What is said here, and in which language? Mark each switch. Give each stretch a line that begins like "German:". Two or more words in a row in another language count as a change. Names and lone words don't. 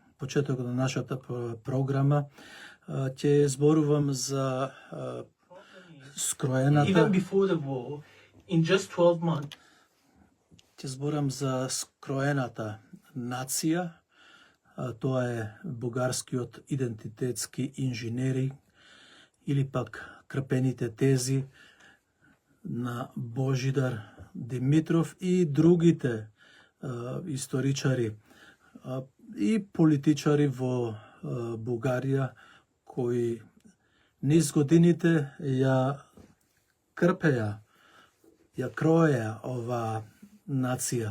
Macedonian: почеток на нашата програма ќе зборувам за скроената.
English: Even before the war, in just 12 months,
Macedonian: ќе зборам за скроената нација. Тоа е бугарскиот идентитетски инженери или пак крпените тези на Божидар Димитров и другите историчари и политичари во Бугарија кои низ годините ја крпеа, ја кроеа ова нација.